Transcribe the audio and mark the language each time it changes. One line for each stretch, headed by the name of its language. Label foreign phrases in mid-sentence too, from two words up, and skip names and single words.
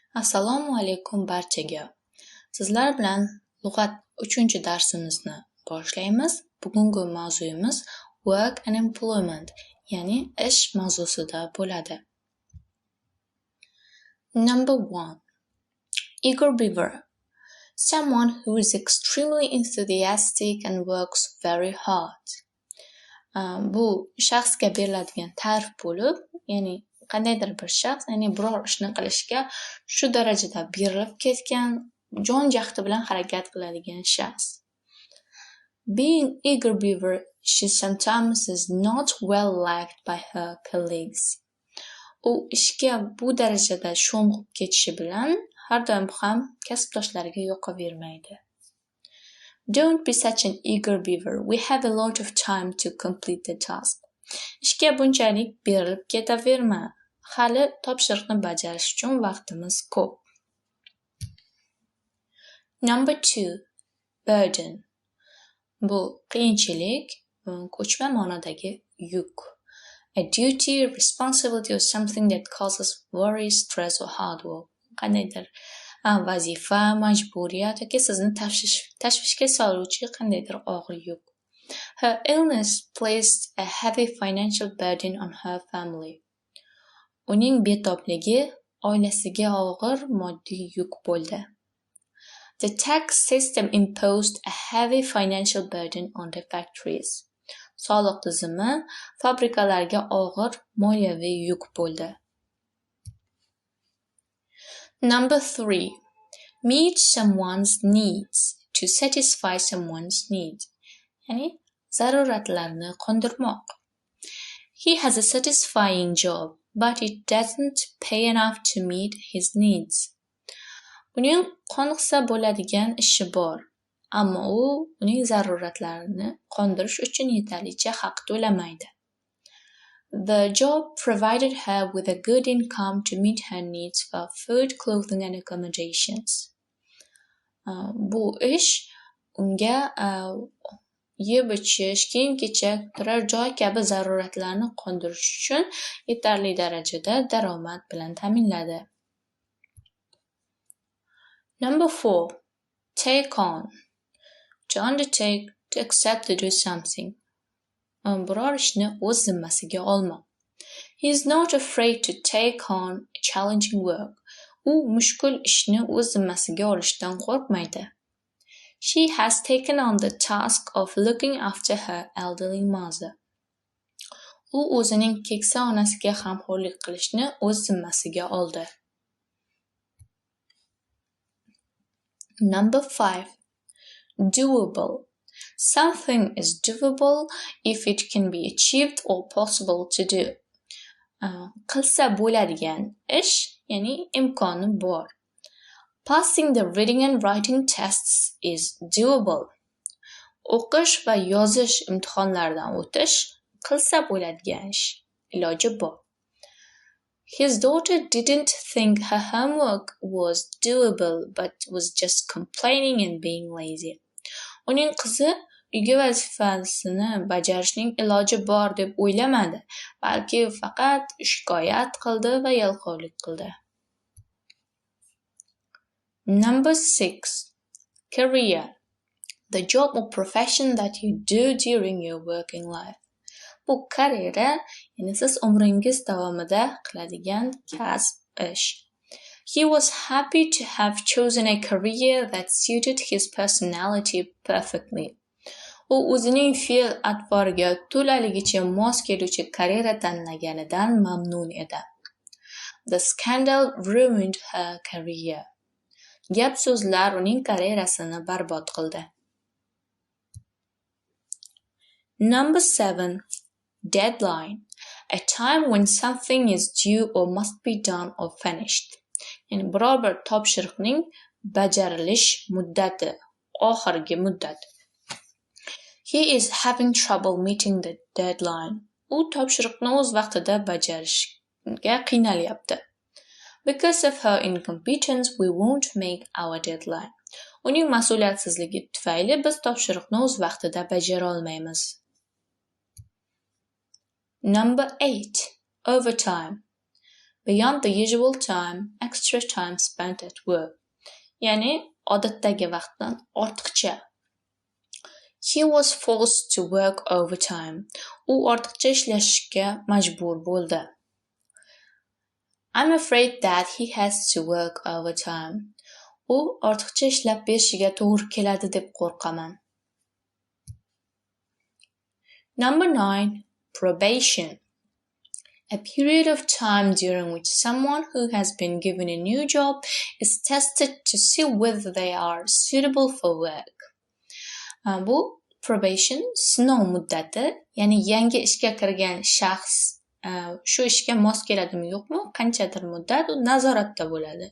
Uzbek: Assalomu alaykum barchaga. Sizlar bilan lug'at 3-darsimizni boshlaymiz. Bugungi mavzuyimiz
English: work and employment,
Uzbek: ya'ni ish mavzusida bo'ladi.
English: Number 1. Eager beaver. Someone who is extremely enthusiastic and works very hard.
Uzbek: Bu shaxsga beriladigan ta'rif bo'lib, ya'ni qandaydir bir shaxs, ya'ni biror ishni qilishga shu darajada berilib ketgan, jon jahdi bilan harakat qiladigan shaxs.
English: Being eager beaver, she sometimes is not well liked by her colleagues.
Uzbek: U ishga bu darajada sho'ng'ib ketishi bilan har doim ham kasbdoshlariga yoqavermaydi.
English: Don't be such an eager beaver. We have a lot of time to complete the task.
Uzbek: Ishga bunchalik berilib ketaverma. Hali topshiriqni bajarish uchun vaqtimiz ko'p.
English: Number 2. Burden.
Uzbek: Bu qiyinchilik, ko'chma ma'nodagi yuk.
English: A duty, responsibility or something that causes worry, stress or hard work.
Uzbek: Qandaydir vazifa, majburiyat yoki sizni tashvishga soluvchi qandaydir og'ir yuk.
English: Her illness placed a heavy financial burden on her family.
Uzbek: Uning betobligi oilasiga og'ir moddiy yuk bo'ldi.
English: The tax system imposed a heavy financial burden on the factories.
Uzbek: Soliq tizimi fabrikalarga og'ir moliyaviy yuk bo'ldi.
English: Number 3. Meet someone's needs. To satisfy someone's needs.
Uzbek: Ya'ni zaruratlarni qondirmoq.
English: He has a satisfying job, but it doesn't pay enough to meet his needs.
Uzbek: Uning qoniqsa bo'ladigan ishi bor, ammo u uning zaruratlarini qondirish uchun yetarlicha haq to'lamaydi.
English: The job provided her with a good income to meet her needs for food, clothing and accommodations.
Uzbek: Bu ish unga yeb-ichish, kiyim-kechak, turar joy kabi zaruratlarni qondirish uchun yetarli darajada daromad bilan ta'minladi.
English: Number 4. Take on. To undertake, to accept to do something.
Uzbek: Biror ishni o'z zimmasiga olmoq.
English: He is not afraid to take on challenging work.
Uzbek: U mushkul ishni o'z zimmasiga olishdan qo'rqmaydi.
English: She has taken on the task of looking after her elderly mother.
Uzbek: U o'zining keksa onasiga g'amxo'rlik qilishni o'z zimmasiga oldi.
English: Number 5. Doable. Something is doable if it can be achieved or possible to do.
Uzbek: Qilsa bo'ladigan ish, ya'ni imkoni bor.
English: Passing the reading and writing tests is doable.
Uzbek: O'qish va yozish imtihonlaridan o'tish qilsa bo'ladigan ish, iloji bor.
English: His daughter didn't think her homework was doable but was just complaining and being lazy.
Uzbek: Uning qizi uyga vazifasini bajarishning iloji bor deb o'ylamadi, balki faqat shikoyat qildi va yalqovlik qildi.
English: Number 6. Career. The job or profession that you do during your working life.
Uzbek: Bu karyera, ya'ni siz umringiz davomida qiladigan kasb, ish.
English: He was happy to have chosen a career that suited his personality perfectly.
Uzbek: U o'zining fe'l-atvoriga to'laligicha mos keluvchi karyera tanlaganidan mamnun edi.
English: The scandal ruined her career.
Uzbek: Gap-so'zlar uning karyerasini barbod qildi.
English: Number 7. Deadline. A time when something is due or must be done or finished.
Uzbek: Ya'ni biror bir topshiriqning bajarilish muddati, oxirgi muddat.
English: He is having trouble meeting the deadline.
Uzbek: U topshiriqni o'z vaqtida bajarishga qiynalyapti.
English: Because of her incompetence, we won't make our deadline.
Uzbek: Uning mas'uliyatsizligi tufayli biz topshiriqni o'z vaqtida bajara olmaymiz.
English: Number 8. Overtime. beyond the usual time, extra time spent at work.
Uzbek: Ya'ni odatdagi vaqtdan ortiqcha.
English: He was forced to work overtime.
Uzbek: U ortiqcha ishlashga majbur bo'ldi.
English: I'm afraid that he has to work overtime.
Uzbek: U ortiqcha ishlab berishiga to'g'ri keladi deb qo'rqaman.
English: Number 9. Probation. A period of time during which someone who has been given a new job is tested to see whether they are suitable for work.
Uzbek: Bu probation sinov muddati, ya'ni yangi ishga kirgan shaxs shu ishga mos keladimi yo'qmi, qanchadir muddat u nazoratda bo'ladi.